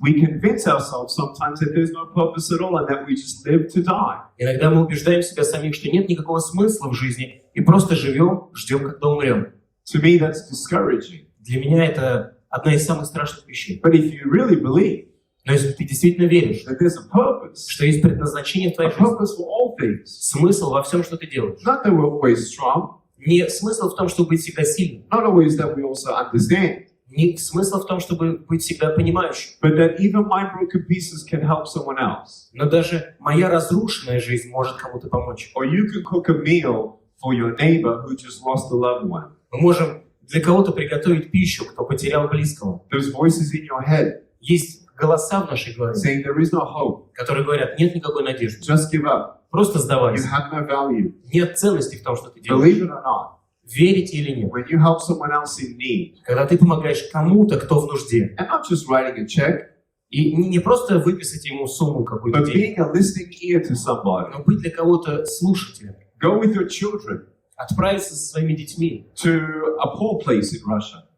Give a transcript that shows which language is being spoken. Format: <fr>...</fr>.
<en>we convince ourselves sometimes that there's no purpose at all and that we just live to die.</en> <ru>Иногда мы убеждаем себя самих, что нет никакого смысла в жизни, и просто живем, ждем, когда умрем.</ru> <en>To me, that's discouraging.</en> <ru>Для меня это одна из самых страшных вещей.</ru> <en>But if you really believe</en> <ru>Но если ты действительно веришь,</ru> <en>that there's a purpose,</en> <ru>что есть предназначение в</ru> <en>a</en> <ru>твоей жизни,</ru> <en>purpose for all things,</en> <ru>смысл во всем, что ты делаешь.</ru> <en>not that we're always strong,</en> <ru>Не смысл в том, чтобы быть всегда сильным.</ru> <en>not always that we also understand,</en> <ru>Не смысл в том, чтобы быть всегда понимающим.</ru> <en>but that even my broken pieces can help someone else.</en> <ru>Но даже моя разрушенная жизнь может кому-то помочь.</ru> <en>Or you can cook a meal for your neighbor who just lost a loved one.</en> <ru>Мы можем для кого-то приготовить пищу, кто потерял близкого.</ru> <en>There's voices in your head</en> <ru>Есть голоса в нашей голове,</ru> <en>saying there is no hope,</en> <ru>которые говорят, нет никакой надежды.</ru> <en>just give up,</en> <ru>Просто</ru> <en>you</en> <ru>сдавайся.</ru> <en>have no value.</en> <ru>Нет ценности в том, что ты делаешь.</ru> <en>Believe it or not,</en> <ru>Верите или нет.</ru> <en>when you help someone else in need,</en> <ru>Когда ты помогаешь кому-то, кто в нужде.</ru> <en>and not just writing a check,</en> <ru>И не просто выписать ему сумму какую-то</ru> <en>but</en> <ru>денег,</ru> <en>being a listening ear to somebody.</en> <ru>но быть для кого-то слушателем.</ru> <en>Go with your children</en> <ru>Отправиться со своими детьми</ru> <en>to a poor place in Russia.</en>